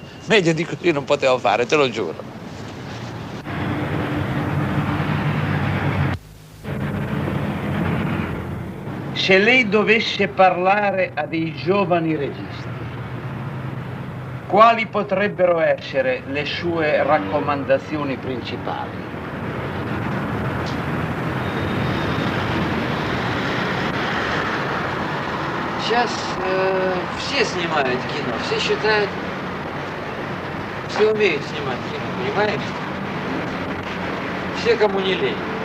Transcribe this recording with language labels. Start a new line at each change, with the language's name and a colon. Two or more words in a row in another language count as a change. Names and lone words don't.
Italian: Meglio di così non potevo fare, te lo giuro. Se lei dovesse parlare a dei giovani registi, quali potrebbero essere le sue raccomandazioni principali?
Russian: Сейчас все снимают кино, все считают, все умеют снимать кино, понимаешь? Все, кому не лень.